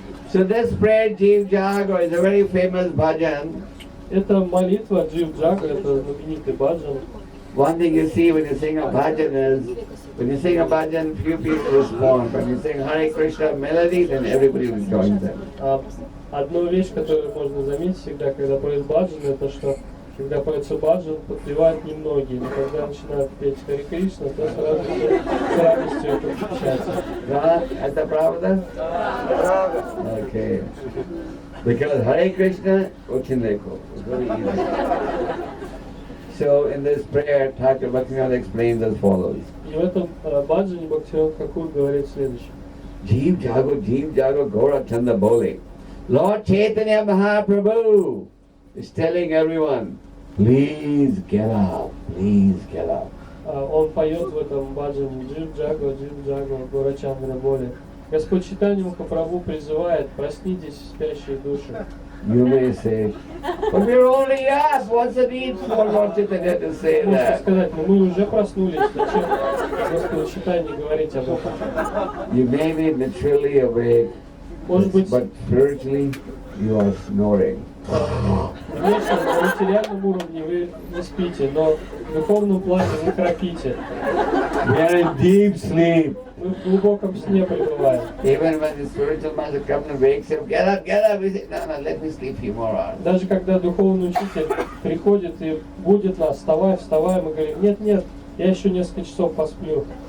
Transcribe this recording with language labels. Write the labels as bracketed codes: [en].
[en] So this prayer, Jeev Jago, is a very famous bhajan. [ru] Это молитва Джив Джага, это знаменитый баджан. [en] One thing you see when you sing a bhajan is, when you sing a bhajan, few people respond. When you sing Hare Krishna melody, then everybody will join them. [ru] Одну вещь, которую можно заметить всегда, когда поет баджан, это что, когда поется баджан, подпевают немногие. Но когда начинают петь Харе Кришна, то сразу же с радостью это отвечается. Да, это правда? Okay. [en] Because Hare Krishna, [ru] очень легко. [en] It's very easy. So in this prayer, Thakur Bhaktivinoda explains as follows. [ru] И в этом баджане Бхактивинода Тхакур говорит следующее. [bn] Jeev Jago, Gaura Chanda Bole. [en] Lord Chaitanya Mahaprabhu is telling everyone, please get up, please get up. [ru] Он поет в этом баджане Джив Джаго, Гурачандра Боли. Господь Чайтанья Махапрабху призывает, проснитесь, спящие души. [en] You may say, but we're only up, what's the need for Lord Chaitanya to say [ru] Можете [en] that? [ru] сказать, но мы уже проснулись, зачем Господу Чайтанье говорить об этом? [en] You may be literally awake, [ru] Может быть, [en] but spiritually you are snoring. [ru] конечно, на материальном уровне вы не спите, но в духовном плане вы храпите. [en] We are in deep sleep. [ru] Мы в глубоком сне пребываем. [en] Even when the spiritual master comes and wakes you, get up, we say, no, let me sleep few more hours. [ru] Даже когда духовный учитель приходит и будет нас, вставай, мы говорим, нет, я еще несколько часов посплю.